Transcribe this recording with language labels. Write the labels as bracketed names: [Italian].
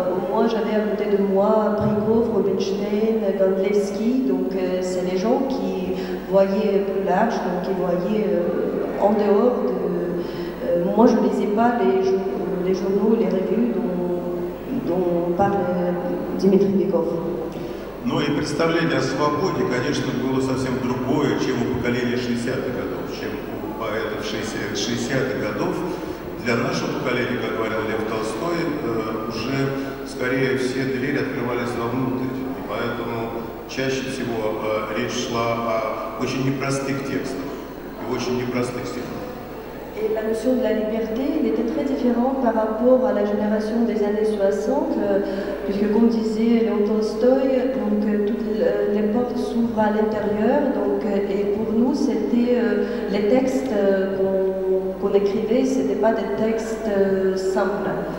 [French] Moi j'avais à côté de moi Prigov, Rubinstein, Gondlevski, donc c'est les gens qui voyaient plus large, donc qui voyaient en dehors de... moi je ne lisais pas les journaux, les revues dont parle Dmitri Bykov. [Russian] Но и представление о свободе, конечно, было совсем другое, чем у поколения 60-х годов, чем у поэтов 60-х годов. Для нашего поколения, как говорил Лев Толстой, уже скорее все двери открывались вовнутрь. И поэтому чаще всего речь шла о очень непростых текстах и очень непростых стихах. [French] Et la notion de la liberté, elle était très différente par rapport à la génération des années 60, puisque comme disait Léon Tolstoï, donc toutes les portes s'ouvrent trouve à l'intérieur. Donc, et pour nous, c'était les textes qu'on écrivait, ce n'étaient pas des textes simples.